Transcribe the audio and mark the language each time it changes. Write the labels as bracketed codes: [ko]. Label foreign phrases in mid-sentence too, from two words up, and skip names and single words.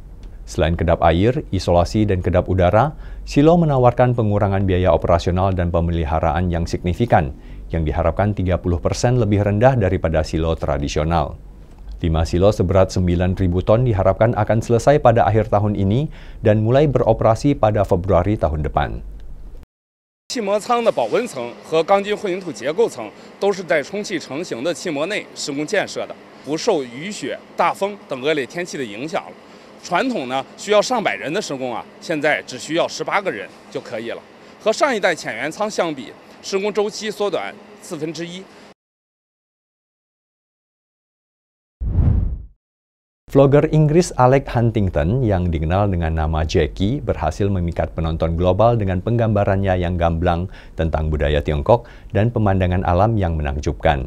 [id] Selain kedap air, isolasi, dan kedap udara, silo menawarkan pengurangan biaya operasional dan pemeliharaan yang signifikan, yang diharapkan 30% lebih rendah daripada silo tradisional. 5 silo seberat 9.000 ton diharapkan akan selesai pada akhir tahun ini dan mulai beroperasi pada Februari tahun depan. [zh] 气膜舱的保温层和钢筋混凝土结构层都是在充气成型的气膜内施工建设的，不受雨雪、大风等恶劣天气的影响了。传统呢需要上百人的施工啊，现在只需要18个人就可以了。和上一代浅源舱相比，施工周期缩短1/4。 [id] Vlogger Inggris Alex Huntington yang dikenal dengan nama Jackie berhasil memikat penonton global dengan penggambarannya yang gamblang tentang budaya Tiongkok dan pemandangan alam yang menakjubkan.